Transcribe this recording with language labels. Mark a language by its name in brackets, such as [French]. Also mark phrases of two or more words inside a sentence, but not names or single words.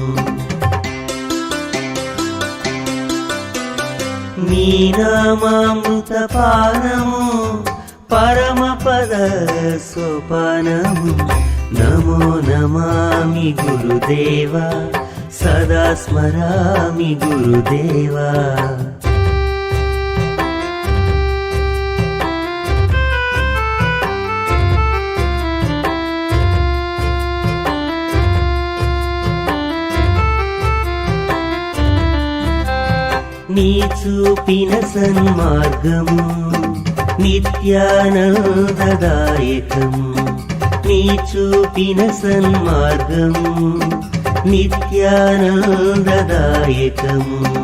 [Telugu] నీ నామామృత పానము పరమ పద సోపానము నమో నమామి గురుదేవా [Sanskrit] सदा स्मरामि गुरुदेवा [Telugu] నీ చూపిన సన్మార్గము నిత్యానందదాయకము నీ చూపిన సన్మార్గము నిత్యానందదాయకము